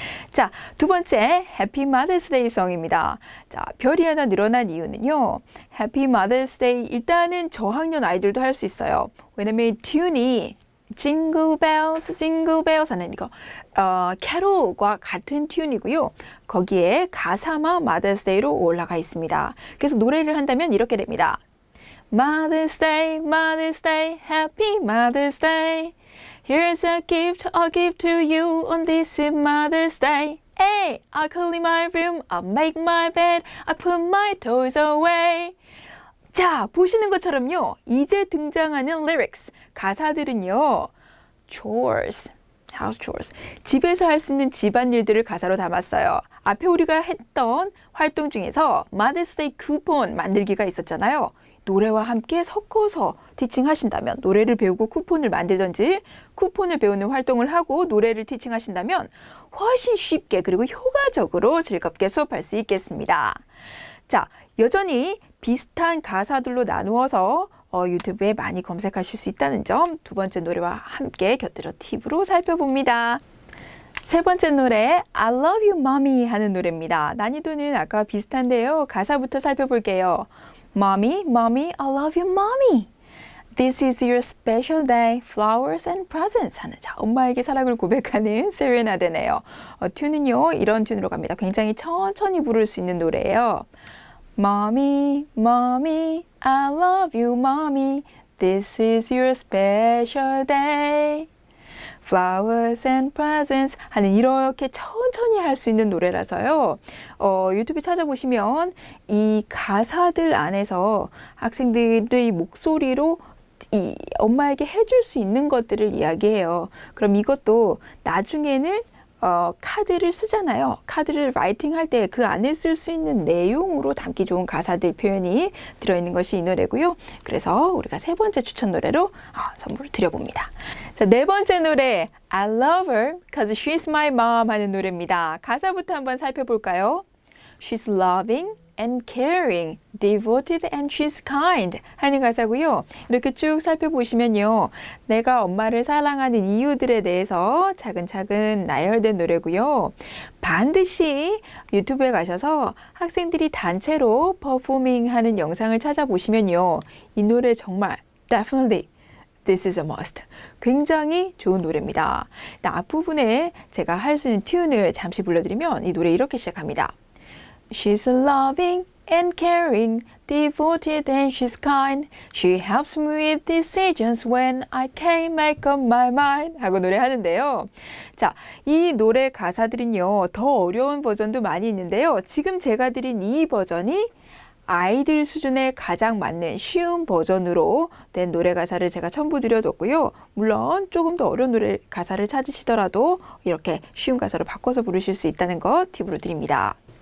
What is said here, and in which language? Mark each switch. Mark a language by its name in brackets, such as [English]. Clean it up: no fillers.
[Korean] 자, 두 번째, Happy Mother's Day 성입니다. 자, 별이 하나 늘어난 이유는요, Happy Mother's Day, 일단은 저학년 아이들도 할 수 있어요. 왜냐면 튜이 Jingle Bells, Jingle Bells 하는 이거 캐롤과 같은 튠이고요. 거기에 가사만 Mother's Day로 올라가 있습니다. 그래서 노래를 한다면 이렇게 됩니다. [English] Mother's Day, Mother's Day, Happy Mother's Day. Here's a gift I'll give to you on this Mother's Day. Hey, I'll clean my room, I'll make my bed, I put my toys away. [Korean] 자, 보시는 것처럼요. 이제 등장하는 lyrics, 가사들은요. [English] chores, house chores, [Korean] 집에서 할 수 있는 집안일들을 가사로 담았어요. 앞에 우리가 했던 활동 중에서 Mother's Day 쿠폰 만들기가 있었잖아요. 노래와 함께 섞어서 티칭하신다면, 노래를 배우고 쿠폰을 만들든지 쿠폰을 배우는 활동을 하고 노래를 티칭하신다면 훨씬 쉽게 그리고 효과적으로 즐겁게 수업할 수 있겠습니다. 자, 여전히 비슷한 가사들로 나누어서 유튜브에 많이 검색하실 수 있다는 점, 두 번째 노래와 함께 곁들여 팁으로 살펴봅니다. 세 번째 노래 I love you mommy 하는 노래입니다. 난이도는 아까와 비슷한데요. 가사부터 살펴볼게요. [English] Mommy, mommy, I love you mommy. This is your special day, flowers and presents [Korean] 하는, 자, 엄마에게 사랑을 고백하는 세레나데네요. 튠은요 이런 튠으로 갑니다. 굉장히 천천히 부를 수 있는 노래예요. [English] Mommy, mommy, I love you mommy. This is your special day. Flowers and presents [Korean] 하는 이렇게 천천히 할 수 있는 노래라서요. 유튜브 찾아보시면 이 가사들 안에서 학생들의 목소리로 이 엄마에게 해줄 수 있는 것들을 이야기해요. 그럼 이것도 나중에는 카드를 쓰잖아요. 카드를 라이팅할 때 그 안에 쓸 수 있는 내용으로 담기 좋은 가사들 표현이 들어있는 것이 이 노래고요. 그래서 우리가 세 번째 추천 노래로 선물을 드려봅니다. 자, 네 번째 노래 I love her cause she's my mom 하는 노래입니다. 가사부터 한번 살펴볼까요? [English] She's loving and caring, devoted and she's kind [Korean] 하는 가사고요. 이렇게 쭉 살펴보시면요. 내가 엄마를 사랑하는 이유들에 대해서 차근차근 나열된 노래고요. 반드시 유튜브에 가셔서 학생들이 단체로 퍼포밍 하는 영상을 찾아보시면요. 이 노래 정말 [English] definitely This is a must. [Korean] 굉장히 좋은 노래입니다. 앞부분에 제가 할 수 있는 튠을 잠시 불러드리면 이 노래 이렇게 시작합니다. [English] She's loving and caring, devoted and she's kind. She helps me with decisions when I can't make up my mind. [Korean] 하고 노래하는데요. 자, 이 노래 가사들은요, 더 어려운 버전도 많이 있는데요. 지금 제가 드린 이 버전이 아이들 수준에 가장 맞는 쉬운 버전으로 된 노래 가사를 제가 첨부 드려뒀고요. 물론 조금 더 어려운 노래 가사를 찾으시더라도 이렇게 쉬운 가사로 바꿔서 부르실 수 있다는 것 팁으로 드립니다.